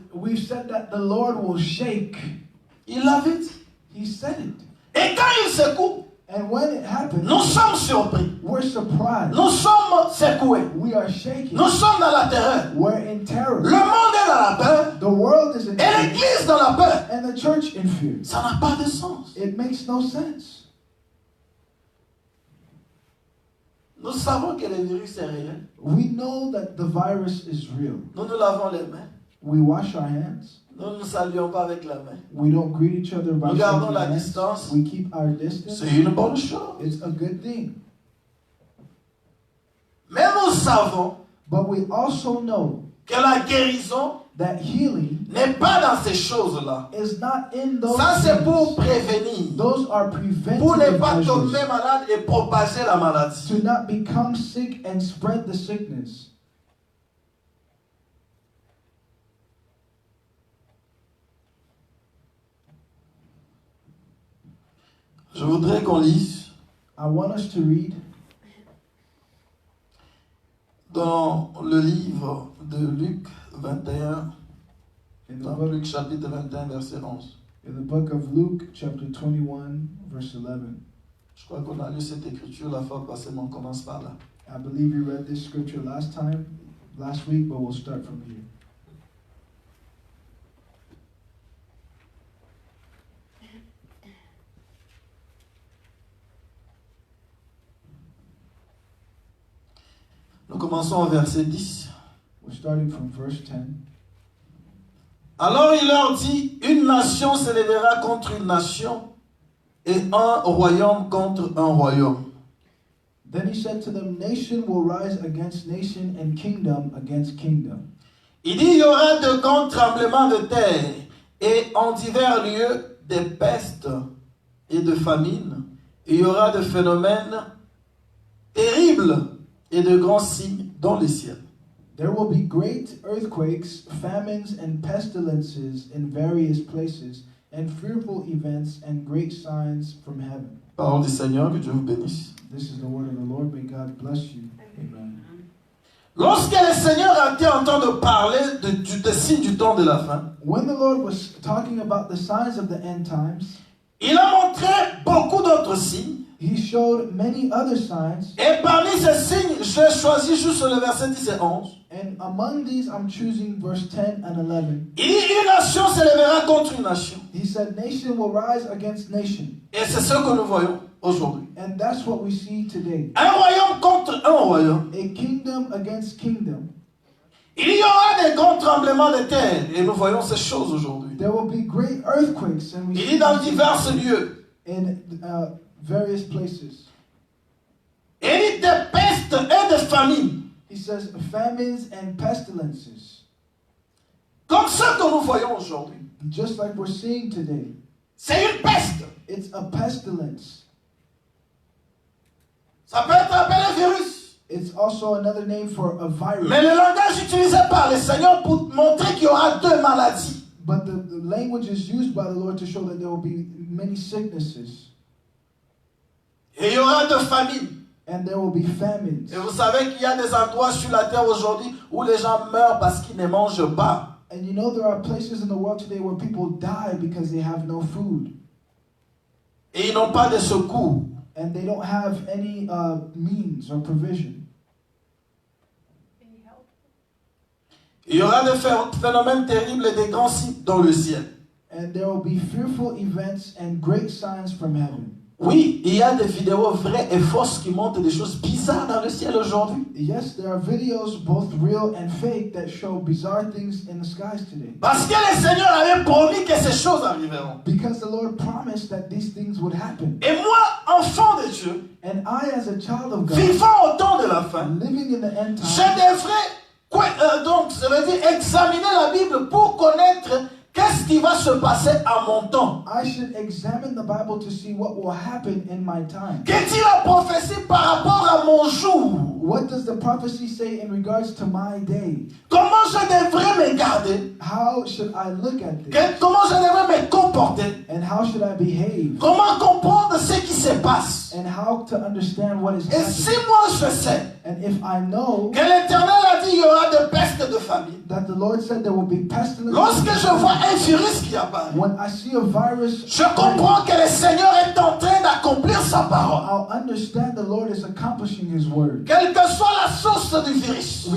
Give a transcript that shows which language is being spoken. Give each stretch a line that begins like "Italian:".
English: We've said that the Lord will shake.
French: Il l'avait dit.
English: He said it.
French: Et quand il secoue,
English: and when it happens,
French: nous sommes surpris.
English: We're surprised.
French: Nous sommes secoués.
English: We are shaking.
French: Nous sommes dans la terreur.
English: We're in terror.
French: Le monde est dans la peur.
English: The world is in fear.
French: Et l'église dans la peur.
English: And the church in fear.
French: Ça n'a pas de sens.
English: It makes no sense.
French: Nous savons que le virus est réel.
English: We know that the virus is real.
French: Nous nous lavons les mains.
English: We wash our hands.
French: Nous ne nous saluons pas avec la main.
English: We don't greet each other by
French: nous gardons la
English: hands.
French: distance.
English: We keep our distance.
French: C'est une bonne chose.
English: It's a good thing.
French: Mais nous savons
English: but we also know
French: que la guérison
English: that healing
French: n'est pas dans ces choses-là.
English: Is not in those
French: ça, c'est pour prévenir.
English: Those are preventative
French: pour ne pas
English: measures.
French: tomber malade et propager la maladie.
English: To not become sick and spread the sickness.
French: Je voudrais qu'on lise.
English: I want us to read.
French: Dans le livre de Luc 21, dans Luc chapitre 21, verset 11.
English: In the book of Luke, chapter 21, verse 11.
French: Je crois qu'on a lu cette écriture la fois passée, mais on commence par là.
English: I believe you read this scripture last week, but we'll start from here.
French: Nous commençons au verset 10.
English: We're starting from verse 10.
French: Alors il leur dit, une nation s'élèvera contre une nation et un royaume contre un royaume.
English: Then he said to them, nation will rise against nation and kingdom against kingdom.
French: Il dit, il y aura de grands tremblements de terre et en divers lieux des pestes et de famines. Il y aura de phénomènes terribles et de grands signes dans le ciel.
English: There will be great earthquakes, famines, and pestilences in various places, and fearful events and great signs from heaven.
French: Parole du Seigneur, que Dieu vous bénisse.
English: This is the word of the Lord. May God bless you. Amen.
French: Lorsque le Seigneur a été en train de parler des signes du temps de la fin,
English: When the Lord was talking about the signs of the end times,
French: il a montré beaucoup d'autres signes.
English: he showed many other signs,
French: Et parmi ces signes, j'ai choisi juste le verset 10 et 11.
English: and among these I'm choosing verse 10 and 11.
French: Il dit, une nation s'élèvera contre une nation.
English: He said, nation will rise against nation.
French: Et c'est ce que nous voyons aujourd'hui.
English: And that's what we see today.
French: Un royaume contre un royaume.
English: A kingdom against kingdom.
French: Il y aura des grands tremblements de terre. Et nous voyons ces choses aujourd'hui.
English: There will be great earthquakes, and we
French: Il
English: see
French: dit dans
English: this
French: divers lieux.
English: in various places.
French: Il dit des pestes et des famines.
English: He says famines and pestilences,
French: Comme ce que nous voyons aujourd'hui.
English: just like we're seeing today.
French: C'est une peste.
English: It's a pestilence.
French: Ça peut être appelé virus.
English: It's also another name for a virus.
French: Mais le langage utilisé par le Seigneur pour montrer qu'il y aura deux maladies.
English: But the language is used by the Lord to show that there will be many sicknesses.
French: Et il y aura de famines.
English: And there will be famines.
French: Et vous savez qu'il y a des endroits sur la terre aujourd'hui où les gens meurent parce qu'ils ne mangent pas.
English: And you know there are places in the world today where people die because they have no food.
French: Et ils n'ont pas de secours.
English: And they don't have any means or provision.
French: Il y aura des phénomènes terribles et des grands signes dans le ciel.
English: And there will be fearful events and great signs from heaven.
French: Oui, il y a des vidéos vraies et fausses qui montrent des choses bizarres dans le ciel aujourd'hui.
English: Yes, there are videos, both real and fake, that show bizarre things in the skies today.
French: Parce que le Seigneur avait promis que ces choses arriveront.
English: Because the Lord promised that these things would happen.
French: Et moi, enfant de Dieu,
English: And I, as a child of God,
French: vivant au temps de la fin,
English: living in the end
French: je
English: time,
French: devrais, donc, ça veut dire examiner la Bible pour connaître qu'est-ce qui va se passer à mon temps.
English: I should examine the Bible to see what will happen in my time.
French: Qu'est-il la prophétie par rapport à mon jour?
English: What does the prophecy say in regards to my day?
French: Comment je devrais me garder?
English: How should I look at this?
French: Comment je devrais me comporter?
English: And how should I behave?
French: Comment comprendre ce qui se passe?
English: And how to understand what is
French: Et si
English: happening?
French: moi je sais
English: And if I know
French: que l'Éternel a dit il y aura de pestes et de famine,
English: that the Lord said there will be pestilence,
French: lorsque je vois un virus qui apparaît,
English: when I see a virus,
French: je comprends que le Seigneur est en train d'accomplir sa parole.
English: I'll understand the Lord is accomplishing His word.
French: Quelle que soit la source du virus,